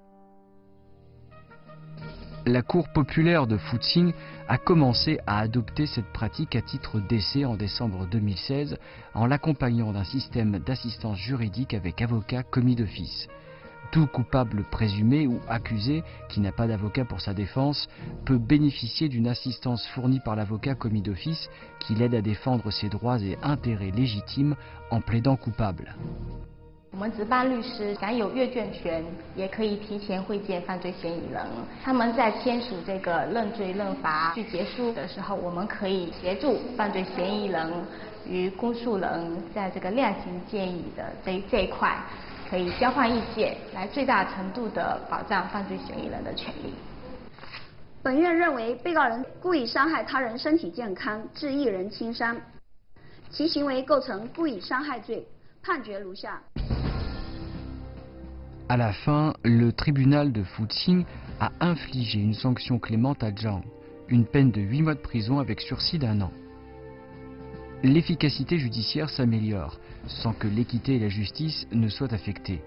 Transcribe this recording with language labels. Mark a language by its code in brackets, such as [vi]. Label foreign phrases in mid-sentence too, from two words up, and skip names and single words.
[fr] La Cour populaire de Fuxing a commencé à adopter cette pratique à titre d'essai en décembre 2016 en l'accompagnant d'un système d'assistance juridique avec avocat commis d'office. Tout coupable présumé ou accusé qui n'a pas d'avocat pour sa défense peut bénéficier d'une assistance fournie par l'avocat commis d'office qui l'aide à défendre ses droits et intérêts légitimes en plaidant coupable. [zh] 我们值班律师享有阅卷权，也可以提前会见犯罪嫌疑人。他们在签署这个认罪认罚具结书的时候，我们可以协助犯罪嫌疑人与公诉人在这个量刑建议的这一块，可以交换意见，来最大程度的保障犯罪嫌疑人的权利。本院认为，被告人故意伤害他人身体健康，致一人轻伤，其行为构成故意伤害罪，判决如下。 [fr] À la fin, le tribunal de Fuxing a infligé une sanction clémente à Zhang, une peine de 8 mois de prison avec sursis d'1 an. L'efficacité judiciaire s'améliore, sans que l'équité et la justice ne soient affectées.